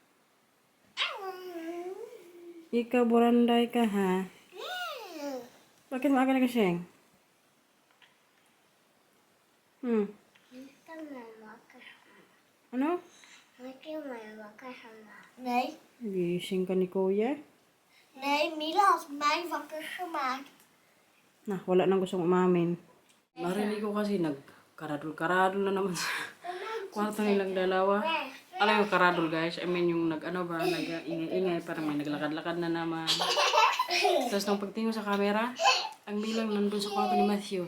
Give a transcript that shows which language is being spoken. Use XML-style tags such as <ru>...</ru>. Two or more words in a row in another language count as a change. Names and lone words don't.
<tl>Ikaw, buranday ka ha? Bakit maaga nagising? Ano?</tl> <nl>Nee,</nl> <tl>Gising ka ni Kuya?</tl> <nl>nee, Mila had mij wakker gemaakt.</nl> <tl>Nah, wala nang gustong umamin. Narinig ko kasi nagkaradol-karadol na naman sa kwarto nilang dalawa. Alam yung karadol guys,</tl> <en>I mean</en> <tl>yung nag-ingay-ingay, parang may naglakad-lakad na naman. Tapos nung pagtingin sa camera, ang bilang nandun sa kwarto ni Matthew.</tl>